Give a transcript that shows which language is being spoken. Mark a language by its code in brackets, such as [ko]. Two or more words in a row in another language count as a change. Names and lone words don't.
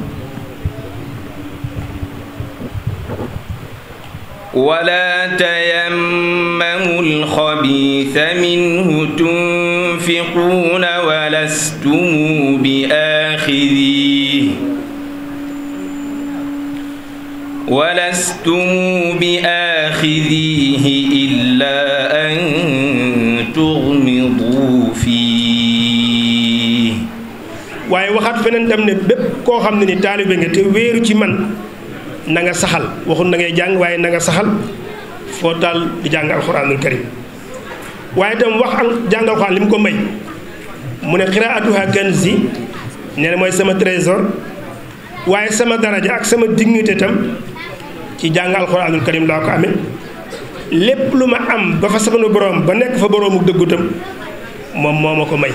[ar] ولا تيمموا الخبيث منه تنفقون ولستم بآخذيه إلا أن تغمضوا فيه. [wo] waaye waxaat feneen tam ne bépp koo xam ne ni taalibe nga te wéeru ci man na nga saxal waxul na ngay jàng waaye na nga saxal foo taal di jàng [ar] القرآن الكريم [wo] waaye tam wax jàng alxuraan li mu ko may mu ne [ar] قراءتها كنزي [wo] nee na mooy sama trésor waaye sama daraja ak sama dignité tam ci jàng [ar] القرآن الكريم [wo] laa ko amee lépp lu ma am ba fa sama borom ba nekk fa boroomu dëggu tam moom moo ma ko may.